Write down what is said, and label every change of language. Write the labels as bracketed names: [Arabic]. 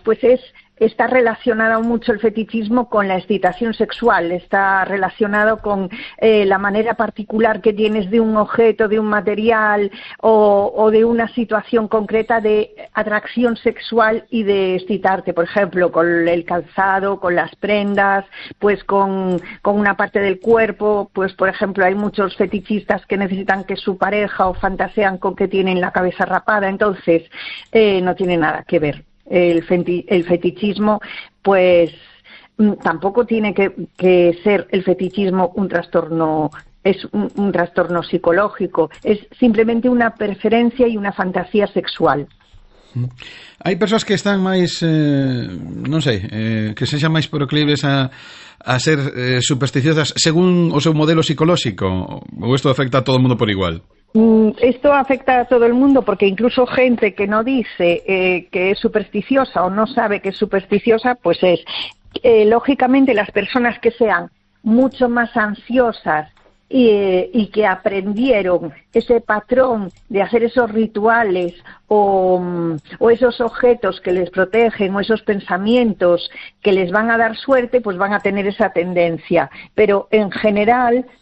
[Spanish] Pues está relacionado mucho el fetichismo con la excitación sexual, está relacionado con la manera particular que tienes de un objeto, de un material o de una situación concreta de atracción sexual y de excitarte, por ejemplo, con el calzado, con las prendas, pues con una parte del cuerpo, pues por ejemplo hay muchos fetichistas que necesitan que su pareja o fantasean con que tienen la cabeza rapada, entonces no tiene nada que ver. El fetichismo, pues tampoco tiene que ser el fetichismo un trastorno, es un trastorno psicológico, es simplemente una preferencia y una fantasía sexual. [Galician] Hay personas que están máis, que sexan máis proclives a ser supersticiosas según o seu modelo psicolóxico, ou isto afecta a todo mundo por igual? [Spanish] Esto afecta a todo el mundo porque incluso gente que no dice que es supersticiosa o no sabe que es supersticiosa, pues es. Lógicamente, las personas que sean mucho más ansiosas y que aprendieron ese patrón de hacer esos rituales o esos objetos que les protegen o esos pensamientos que les van a dar suerte, pues van a tener esa tendencia. Pero en general,